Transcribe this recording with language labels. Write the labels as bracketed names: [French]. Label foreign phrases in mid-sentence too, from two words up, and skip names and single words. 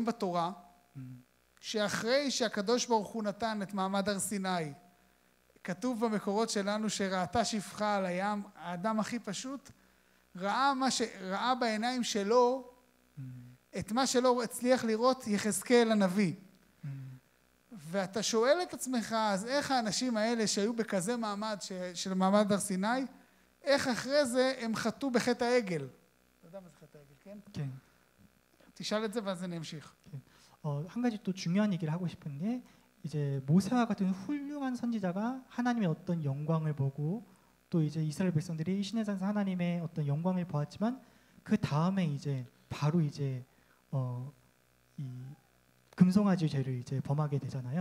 [Hebrew] אנחנו רואים בתורה שאחרי שהקדוש ברוך הוא נתן את מעמד הר סיני, כתוב במקורות שלנו שראתה שפחה על הים, האדם הכי פשוט, ראה בעיניים שלו את מה שלא הצליח לראות יחזקאל הנביא. ואתה שואל את עצמך, אז איך האנשים האלה שהיו בכזה מעמד של מעמד הר סיני, איך אחרי זה הם חטאו בחטא העגל? אתה יודע מה זה חטא העגל, כן? כן. תשאל את זה ואז אני אמשיך. [Korean] 한 가지 또 중요한 얘기를 하고 싶은 게 이제 모세와 같은 훌륭한 선지자가 하나님의 어떤 영광을 보고 또 이제 이스라엘 백성들이 신의 산에서 하나님의 어떤 영광을 보았지만 그 다음에 이제 바로 이제 이 금송아지 죄를 이제 범하게 되잖아요.